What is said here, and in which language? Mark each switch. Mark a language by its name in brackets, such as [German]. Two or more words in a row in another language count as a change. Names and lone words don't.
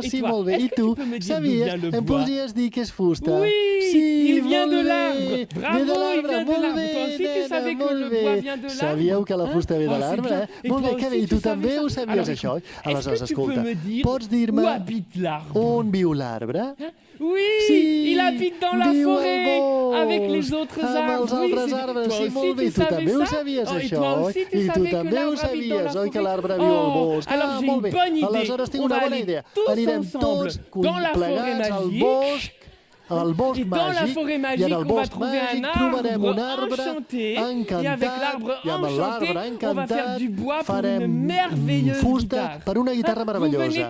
[Catalan] Sí, molt bé. I tu, sabies? Em podries dir que és fusta? Sí, molt bé. Ve de l'arbre, molt bé, molt bé. Sabíeu que la fusta ve de l'arbre? Molt bé, que bé, i tu també ho sabies, això? Aleshores, escolta, pots dir-me on viu l'arbre? [French] Oui, il habite dans la forêt avec les autres arbres. [Catalan] Amb els altres arbres, sí, molt bé. Tu també ho sabies, això? I tu també ho sabies, oi, que l'arbre viu al bosc? Ah, molt bé. Aleshores tinc una bona idea. Anirem tots plegats al bosc màgic, i en el bosc màgic trobarem un arbre encantat, i amb l'arbre encantat farem fusta per una guitarra meravellosa.